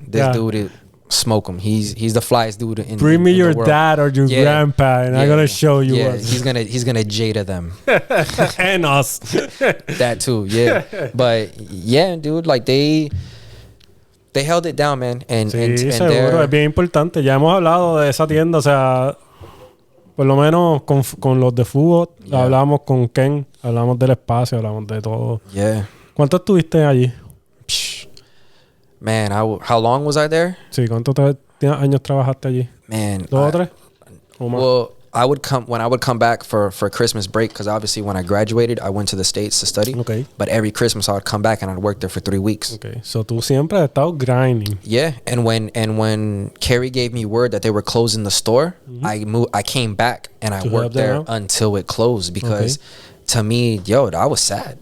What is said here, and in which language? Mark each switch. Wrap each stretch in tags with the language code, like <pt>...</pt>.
<en>This dude, smoke him. He's the flyest dude in bring me in your the world. dad or your grandpa, and I'm gonna show you what. He's gonna Jada them. And us. That too, yeah. But yeah, dude, like they held it down, man. And</en> <es>seguro, es bien importante. Ya hemos hablado de esa tienda, o sea, por lo menos con los de fútbol, hablamos con Ken, hablamos del espacio, hablamos de todo.</es> <en>Yeah.</en> <es>¿Cuánto estuviste allí?</es> <en>Man, how long was I there?</en> <es>Sí, ¿cuántos años trabajaste allí?</es> <en>Man,</en> <es>2 o 3?</es> <en>Well, when I would come back for Christmas break, because obviously when I graduated, I went to the States to study. Okay. But every Christmas I would come back and I'd work there for 3 weeks.</en> <es>Okay. So tú siempre has estado grinding.</es> <en>Yeah. And when Carrie gave me word that they were closing the store, I came back and I worked there until it closed, because to me, that was sad.</en>